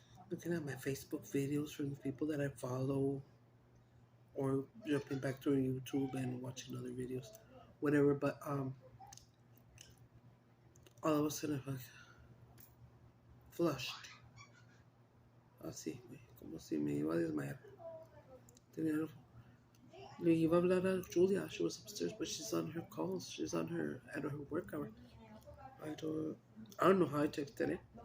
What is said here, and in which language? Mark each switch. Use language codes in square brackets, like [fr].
[en] looking at my Facebook videos from the people that I follow, or jumping back to YouTube and watching other videos, whatever. But all of a sudden, like, flushed. [es] Así, como si me iba a desmayar. Le iba a hablar a Julia. [en] She was upstairs, but she's on her calls. She's on her at her work hour. I don't know how I texted it.